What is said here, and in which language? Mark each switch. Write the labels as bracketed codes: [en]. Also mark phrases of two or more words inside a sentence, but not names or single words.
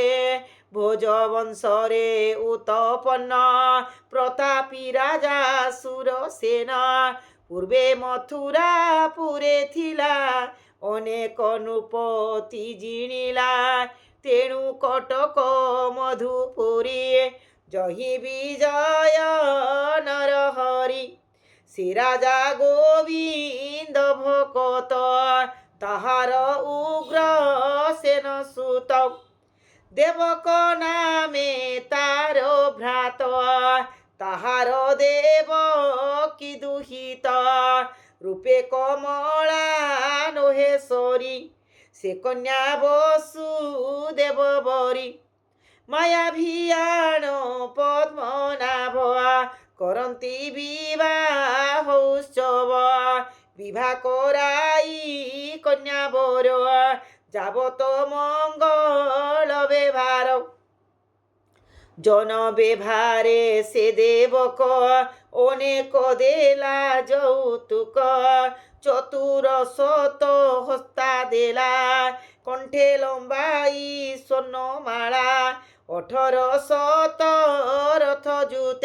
[or] ଭୋଜ ବଂଶରେ ଉତ୍ପନ୍ନ ପ୍ରତାପୀ ରାଜା ସୁରସେନ ପୂର୍ବେ ମଥୁରାପୁରେ ଥିଲା ଅନେକ ନୃପତି ଜିଣିଲା ତେଣୁ କଟକ ମଧୁପୁରୀ ଜହି ବିଜୟ ନରହରି ସେ ରାଜା ଗୋବିନ୍ଦ ଭକତ ତାହାର ଉଗ୍ର ସେନ ସୁତ ଦେବକ ନାମେ ତାର ଭ୍ରାତ ତାହାର ଦେବ କି ଦୁହିତ ରୂପେ କମଳା ନୋହେଶ୍ୱରୀ ସେ କନ୍ୟା ବସୁଦେବ ବରୀ ମାୟା ଭିୟାଣ ପଦ୍ମନାଭ କରନ୍ତି ବିବାହ ଉତ୍ସବ ବିବାହ କରାଈ କନ୍ୟା ବର ଯାବତ ମଙ୍ଗଳ ବ୍ୟବହାର ଜନ ବ୍ୟବହାରେ ସେ ଦେବକ ଅନେକ ଦେଲା ଯୌତୁକ ଚତୁର ଶତ ହସ୍ତା ଦେଲା କଣ୍ଠେ ଲମ୍ବାଇ ସ୍ୱର୍ଣ୍ଣମାଳା 1800 ରଥ ଜୁତେ